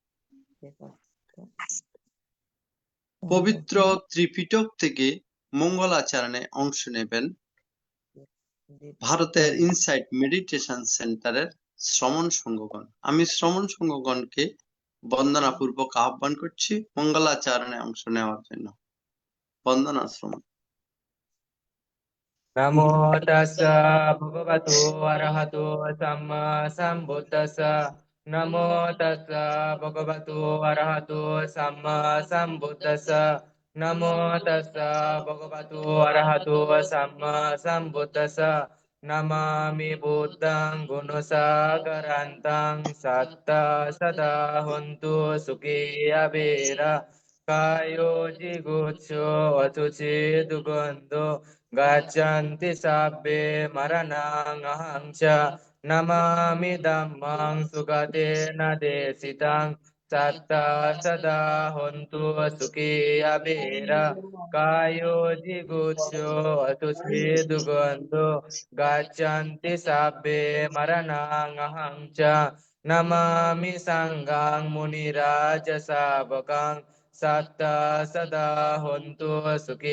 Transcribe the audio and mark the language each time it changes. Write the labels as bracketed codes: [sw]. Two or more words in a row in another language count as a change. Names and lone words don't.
[bn] পবিত্র ত্রিপিটক থেকে মঙ্গলাচরণে অংশ নেবেন ভারতের ইনসাইট মেডিটেশন সেন্টারের শ্রমণ সংঘগণ। আমি শ্রমণ সংঘগণকে বন্দনাপূর্বক আহ্বান করছি মঙ্গলাচরণে অংশ নেওয়ার জন্য। বন্দনা শ্রমণ। [pi] নমো তাস্সা ভগবতু আরহাতু সাম্মা সাম্বুদ্দাস্সা। নমো তাস্সা ভগবতু আরহাতু সাম্মা সাম্বুদ্দাস্সা। নমো তাস্সা ভগবতু আরহাতু সাম্মা সাম্বুদ্দাস্সা। নমামি বুদ্ধং গুণসাগরান্তাং সত্তা সদা হন্তু সুখী আবেরা। কায়ো জিগুৎসো অচুচি দুগন্ধো গচ্ছন্তি সাব্বে মরণাং অহং চ Namami dhammang sukatena desitang satta sada hontu sukhi abera kayo jiguccho atusi dugando gachanti sabbe maranang aham cha Namami sanghang muniraja sabakang satta sada hontu sukhi